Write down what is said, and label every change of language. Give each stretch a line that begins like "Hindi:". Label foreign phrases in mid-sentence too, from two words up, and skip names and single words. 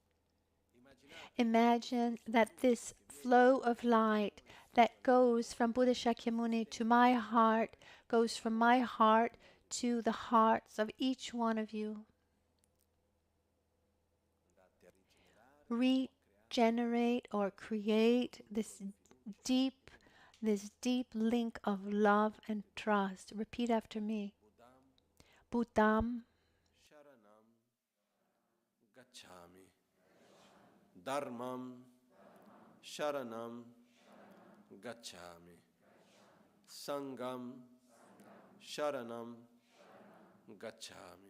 English: Imagine that this flow of light that goes from Buddha Shakyamuni to my heart goes from my heart to the hearts of each one of you. Regenerate or create deep this deep link of love and trust. Repeat after me.
Sanskrit: Buddham Sharanam Gacchami. Dharmam Sharanam Gacchami. Sangam Sharanam Gacchami.